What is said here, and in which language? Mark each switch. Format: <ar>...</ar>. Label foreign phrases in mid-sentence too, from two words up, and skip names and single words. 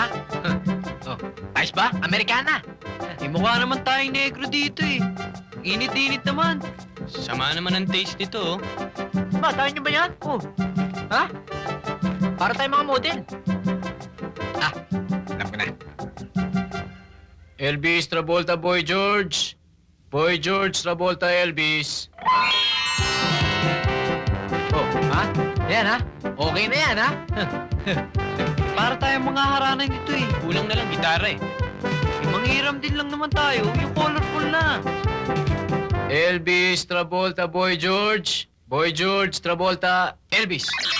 <tl>Oh, ayos ba? Amerikana. Mukha naman tayong negro dito eh. Init-init naman. Sama naman ang taste nito, oh. Ba, tayo nyo ba yan? Oh. Ha? Para tayong mga model. Alam ko na. Elvis, Travolta, Boy George. Boy George, Travolta, Elvis. Oh, ha? Yan, ha? Okay na yan, ha? Para tayong mga haranan dito, eh. Kulang na lang gitara eh. Manghiram din lang naman tayo. Yung colorful na. Elvis, Travolta, Boy George. Boy George, Travolta, Elvis.</tl>